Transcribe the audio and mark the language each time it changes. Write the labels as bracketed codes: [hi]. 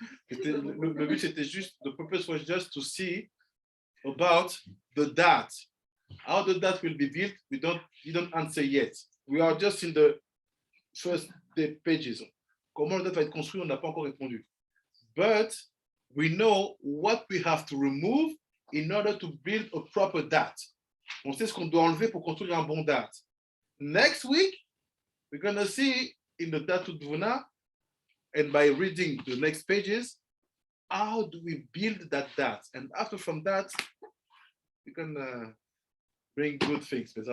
[fr] Le but, c'était juste, [en] the purpose was just to see about the date. How the date will be built, we don't answer yet. We are just in the first pages. [fr] Comment le date va être construit, on n'a pas encore répondu. [en] But we know what we have to remove in order to build a proper date. [fr] On sait ce qu'on doit enlever pour construire un bon date. [en] Next week, we're going to see in the Datu Dvuna, and by reading the next pages, how do we build that date? And after from that, we can bring good things.